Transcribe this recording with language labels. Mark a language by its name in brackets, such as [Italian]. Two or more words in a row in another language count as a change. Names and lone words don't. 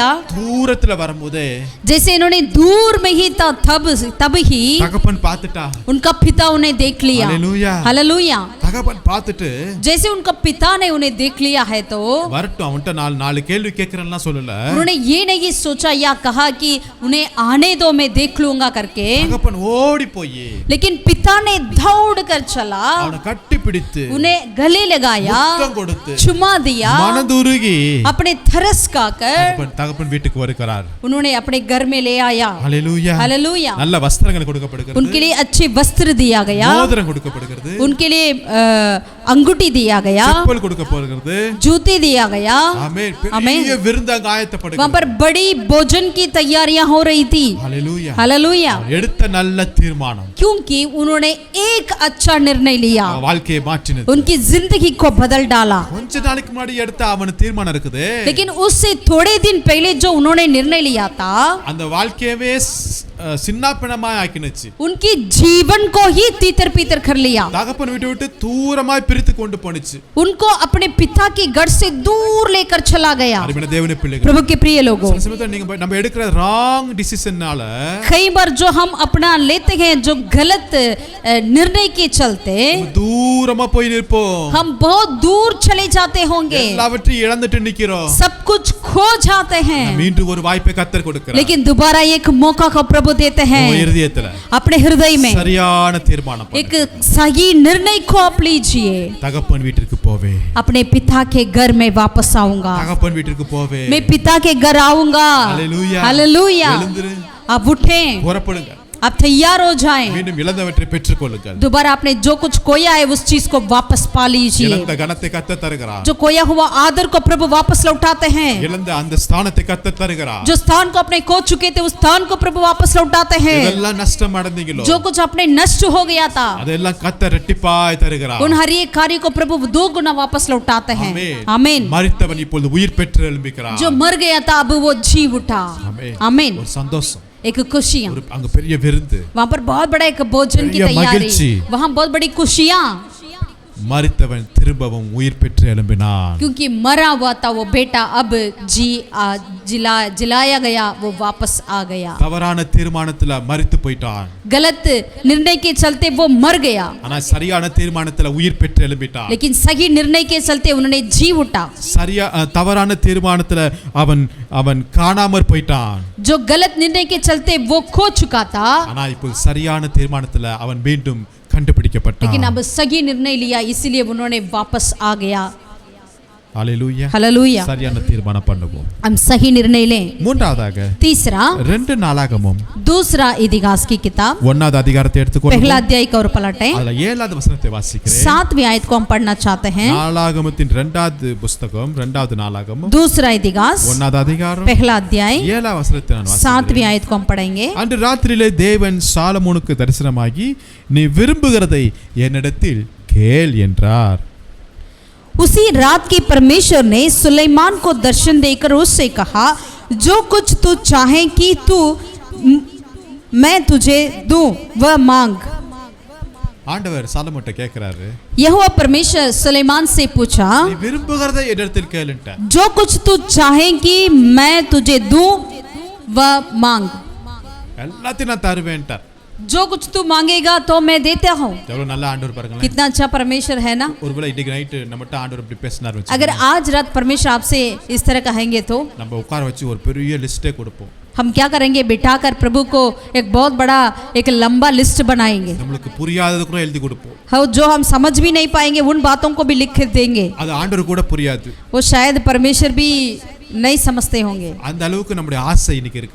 [Tamil] தூரத்துல வரும்போதே [Hindi] जैसे इन्होंने दूर में ही था तब ही [Tamil] தகப்பன் பார்த்துட்டா। [Hindi] उनका पिता उन्हें देख लिया। हालेलुया। हालेलुया। [Tamil] தகப்பன் பார்த்துட்டு [Hindi] जैसे उनका पिता ने उन्हें देख लिया है तो [Tamil] வரட்டும் அவன்கிட்ட நாலு கேள்வி கேட்கறேன்னா சொல்லல, [Hindi] उन्होंने ये नहीं सोचा या कहा कि उन्हें आने दो मैं देख लूंगा करके, [Tamil] தகப்பன் ஓடி போய் [Hindi] लेकिन पिता ने दौड़ कर चला, [Tamil] அவனை கட்டி பிடித்து [Hindi] उन्हें गले लगाया, [Tamil] முத்தம் கொடுத்து [Hindi] चुमा दिया, [Tamil] மனதுருகி [Hindi] अपने थरस खाकर [Tamil] தகப்பன் வீட்டுக்கு வருகிறார்। [Hindi] उन्होंने अपने घर में ले आया। [Tamil] ஹalleluya [Hindi] हालेलुया। [Tamil] நல்ல வஸ்திரங்கள் கொடுக்கப்படுகிறது, [Hindi] उनके लिए अच्छे वस्त्र दिया गया, [Tamil] மோதிரம் கொடுக்கப்படுகிறது, [Hindi] उनके लिए अंगूठी दिया गया, [Tamil] செப்பல் கொடுக்கப்படுகிறது. [Hindi] जूती दिया गया। [Tamil] ஆமென். ஆமென். பெரிய விருந்து அங்க ஆயத்தப்படுகிறது. [Hindi] वहाँ पर बड़ी भोजन की तैयारियां हो रही थी। [Tamil] ஹalleluya. [Hindi] हालेलुया। [Tamil] எடுத்த நல்ல தீர்மானம் [Hindi] क्योंकि उन्होंने एक अच्छा निर्णय लिया, [Tamil] வாழ்க்கையை மாற்றினது. [Hindi] उनकी जिंदगी को बदल डाला। [Tamil] கொஞ்ச நாளைக்கு முன்னாடி எடுத்த அவன் தீர்மானம் இருக்குது. [Hindi] लेकिन उससे थोड़े दिन पहले जो उन्होंने निर्णय लिया था, [Tamil] அந்த வாழ்க்கையவே சின்னாபின்னமாய் ஆக்கினுச்சு. [Hindi] उनकी जीवन को ही तीतर पीतर कर लिया। [Tamil] தகப்பன் விட்டு விட்டு தூரமாய் பிரித்து கொண்டு போனுச்சு. [Hindi] उनको अपने पिता के घर से दूर लेकर चला गया। [Tamil] அருமையான தேவனுடைய பிள்ளைகளே, [Hindi] प्रभु के प्रिय लोगों, [Tamil] சில சமயத்துல நீங்க நம்ம எடுக்கிற [English] wrong decision [Hindi] कई बार जो हम अपना लेते हैं जो गलत निर्णय के चलते [Tamil] தூரமா போய் நிற்போம். [Hindi] हम बहुत दूर चले जाते होंगे, [Tamil] எல்லாவற்றையும் இழந்துட்டு நிக்கிறோம். [Hindi] सब कुछ खो जाते हैं। [Tamil] மீண்டும் ஒரு வாய்ப்பை கர்த்தர் கொடுக்கிறார். [Hindi] लेकिन दोबारा एक मौका को प्रभु देते हैं। [Tamil] உங்க இதயத்துல [Hindi] अपने हृदय में [Tamil] சரியான தீர்மானம் [Hindi] एक सही निर्णय को आप लीजिए। [Tamil] தகப்பன் வீட்டிற்கு போவே, [Hindi] अपने पिता के घर में वापस आऊंगा, தகப்பன் வீட்டிற்கு போவே. मैं पिता के घर आऊंगा। हालेलुया। हालेलुया। [Tamil] எழுந்திரு, [Hindi] आप उठें, [Tamil] புறப்படுங்க. [Hindi] आप तैयार हो जाएं। [Tamil] மீண்டும் இழந்தவற்றை பெற்றுக்கொள்ளுங்கள். [Hindi] दोबारा आपने जो कुछ खोया है उस चीज को वापस पा लीजिए। [Tamil] இழந்த கனத்தை கர்த்தர் தருகிறார். [Hindi] जो खोया हुआ आदर को प्रभु वापस लौटाते हैं। [Tamil] இழந்த அந்த ஸ்தானத்தை கர்த்தர் தருகிறார். [Hindi] जो स्थान को अपने खो चुके थे उस स्थान को प्रभु वापस लौटाते हैं। [Tamil] இதெல்லாம் நஷ்டம் அடைந்தீங்களோ, [Hindi] जो कुछ अपने नष्ट हो गया था [Tamil] அதெல்லாம் கர்த்தர் இரட்டிப்பாய் தருகிறார். [Hindi] उन हर एक कार्य को प्रभु दो गुना वापस लौटाते हैं। [Tamil] ஆமென். [Hindi] आमीन। [Tamil] மரித்தவன் இப்பொழுது உயிர் பெற்று எழும்புகிறார். [Hindi] जो मर गया था अब वो जी उठा। [Tamil] ஆமென். [Hindi] आमीन। [Tamil] ஒரு சந்தோஷம், [Hindi] एक खुशियां, [Tamil] ஒரு அங்க பெரிய விருந்து. [Hindi] वहाँ पर बहुत बड़ा एक भोजन की [Tamil] பெரிய [Hindi] तैयारी, [Tamil] மகிழ்ச்சி। [Hindi] वहाँ बहुत बड़ी खुशियां, [Tamil] மரித்தவன் திரும்பவும் உயிர் பெற்று எழும்பினான். [Hindi] क्योंकि मरा हुआ था वो बेटा अब जिलाया गया, वो वापस आ गया। [Tamil] தவறான தீர்மானத்துல மரித்து போயிட்டான். [Hindi] गलत निर्णय के चलते वो मर गया, [Tamil] ஆனா சரியான தீர்மானத்துல உயிர் பெற்று எழும்பிட்டான். [Hindi] लेकिन सही निर्णय के चलते उन्होंने जी उठा। [Tamil] தவறான தீர்மானத்துல அவன் அவன் காணாமற் போயிட்டான். [Hindi] जो गलत निर्णय के चलते वो खो चुका था, [Tamil] ஆனா இப்போ சரியான தீர்மானத்துல அவன் மீண்டும் கண்டுபிடிக்கப்பட்டான். [Hindi] लेकिन अब सही निर्णय लिया इसलिए उन्होंने वापस आ गया। [Tamil] ஹalleluya. [Hindi] हालेलुया। [Tamil] சரியான தீர்மானம் பண்ணுவோம். [Hindi] हम सही निर्णय लें। [Tamil] மூன்றாவதாக [Hindi] तीसरा, [Tamil] 2 நாளாகமம் [Hindi] दूसरा इतिहास की किताब [Tamil] 1வது அதிகாரத்தை எடுத்துக்கொள்ளுங்க. [Hindi] पहला अध्याय को और पलटें। [Tamil] அதுல 7வது வசனத்தை வாசிக்கிறேன். [Hindi] 7वीं आयत को हम पढ़ना चाहते हैं। [Tamil] நாளாகமத்தின் 2வது புத்தகம் 2வது நாளாகமம் [Hindi] दूसरा इतिहास [Tamil] 1வது அதிகாரம் [Hindi] पहला अध्याय [Tamil] 7வது வசனத்தை நான் [Hindi] 7वीं [Tamil] வாசிக்கிறேன். [Hindi] आयत को हम पढ़ेंगे। [Tamil] அன்று ராத்திரியிலே தேவன் சாலமோனுக்கு தரிசனமாகி நீ விரும்புகிறதை என்னிடத்தில் கேள் என்றார். [Hindi] उसी रात की परमेश्वर ने सुलेमान को दर्शन देकर उससे कहा, जो कुछ तू चाहे कि तू मैं तुझे दूं वह मांग। [Tamil] ஆண்டவர் சாலமோன்ட்ட கேக்குறாரு, [Hindi] यहोवा परमेश्वर सुलेमान से पूछा, [Tamil] நீ விரும்புகிறதை என்னிடத்தில் கேளுன்ட்டார். [Hindi] जो कुछ तू चाहे कि मैं तुझे दूं वह मांग। [Tamil] எல்லாத்தையும் நான் தருவேன்ட்டார். [Hindi] जो कुछ तू मांगेगा तो मैं देता हूँ। [Tamil] எவ்வளவு நல்ல ஆண்டவர் பாருங்களேன். [Hindi] कितना अच्छा परमेश्वर है ना। [Tamil] ஒருவேளை இன்னைக்கு நைட் நம்மட்ட ஆண்டவர் இப்படி பேசினார் வச்சு [Hindi] अगर आज रात परमेश्वर आपसे इस तरह कहेंगे तो [Tamil] நம்ம உட்கார வச்சு ஒரு பெரிய லிஸ்டே கொடுப்போம். [Hindi] हम क्या करेंगे, बिठाकर प्रभु को एक बहुत बड़ा एक लंबा लिस्ट बनाएंगे। [Tamil] நம்மளுக்கு புரியாதது கூட எழுதி கொடுப்போம். [Hindi] हाँ, जो हम समझ भी नहीं पाएंगे उन बातों को भी लिख देंगे। [Tamil] அது ஆண்டவர் கூட புரியாது. [Hindi] वो शायद परमेश्वर भी नहीं समझते होंगे। [Tamil] அந்த அளவுக்கு நம்முடைய ஆசை இன்னைக்கு இருக்குது.